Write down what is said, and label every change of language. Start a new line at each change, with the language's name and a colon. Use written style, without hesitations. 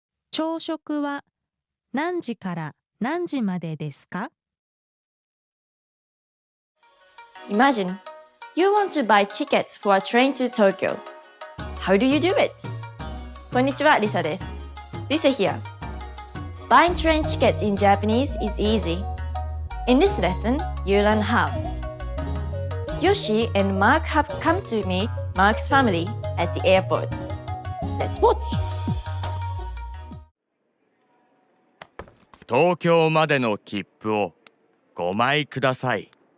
Japanese: 朝食は何時から何時までですか
English: Imagine, you want to buy tickets for a train to Tokyo. How do you do it?
Japanese: こんにちは、リサです。
English: Lisa here. Buying train tickets in Japanese is easy. In this lesson, you learn how. Yoshi and Mark have come to meet Mark's family at the airport. Let's watch.
Japanese: 東京までの切符を5枚ください。